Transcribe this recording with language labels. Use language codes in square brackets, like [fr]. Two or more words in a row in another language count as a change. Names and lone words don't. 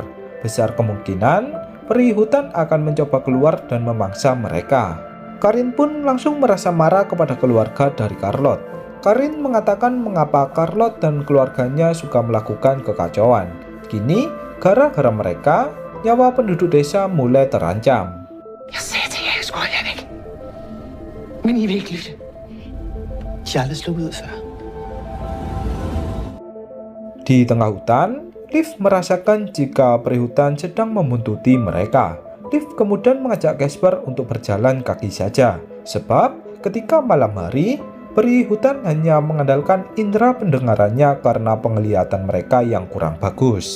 [id] Besar kemungkinan perihutan akan mencoba keluar dan memangsa mereka. Karin pun langsung merasa marah kepada keluarga dari Carlotte. Karin mengatakan mengapa Carlotte dan keluarganya suka melakukan kekacauan. Kini, gara-gara mereka, nyawa penduduk desa mulai terancam. [da] Jeg sagde til jer, jeg skulle holde jer væk. Men I vil ikke lytte. I er aldrig sluppet ud før. [id] Di tengah hutan, Liv merasakan jika perihutan sedang membuntuti mereka. Liv kemudian mengajak Casper untuk berjalan kaki saja, sebab ketika malam hari, perihutan hanya mengandalkan indera pendengarannya karena penglihatan mereka yang kurang bagus.